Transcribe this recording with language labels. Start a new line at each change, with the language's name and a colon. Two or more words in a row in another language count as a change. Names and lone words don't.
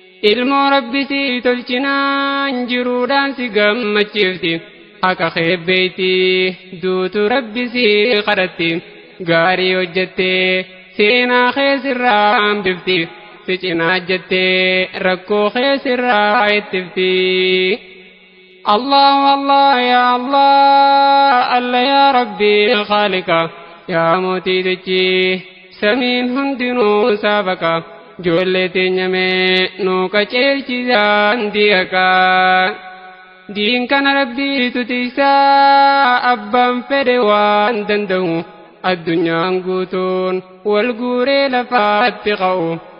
Oromo: Ilmoo Rabbi si tolchinaan jiruudhaan si gammachiifti. Haqa keebbeeyti duutu Rabbi si kadhatti. Gaarii hojjattee seenaa kee sirraa hambifti. Si cinaa jettee rakkoo kee sirraa ittifti.
Arabic: الله الله، يا الله، الله يا ربي خالقا,
Oromo: ya mootii dachii, samiin hundinuu saabaqa. Ijoollee teenya mee nuu qaceelchi daandii haqaa. Diin kana Rabbiitu tiisaa, abbaan fedhe waan danda'u. Addunyaan guutuun wal guuree lafaatti qa'u.